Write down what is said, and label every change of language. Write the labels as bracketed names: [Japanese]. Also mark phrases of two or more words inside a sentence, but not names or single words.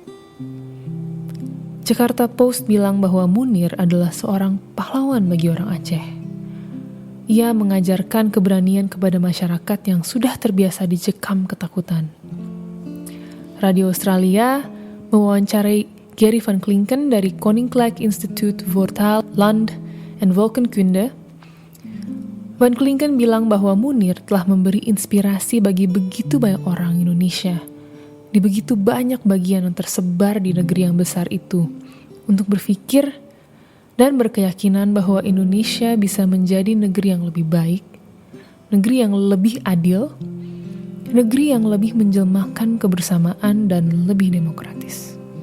[Indonesian] Jakarta Post bilang bahwa Munir adalah seorang pahlawan bagi orang Aceh. Ia mengajarkan keberanian kepada masyarakat yang sudah terbiasa dicekam ketakutan. Radio Australia mewawancarai Gary van Klinken dari Koninklijk Instituut voor Taal, Land en Volkenkunde. Van Klinken bilang bahwa Munir telah memberi inspirasi bagi begitu banyak orang Indonesia di begitu banyak bagian yang tersebar di negeri yang besar itu untuk berpikir dan berkeyakinan bahwa Indonesia bisa menjadi negeri yang lebih baik, negeri yang lebih adil, negeri yang lebih menjelmakan kebersamaan dan lebih demokratis.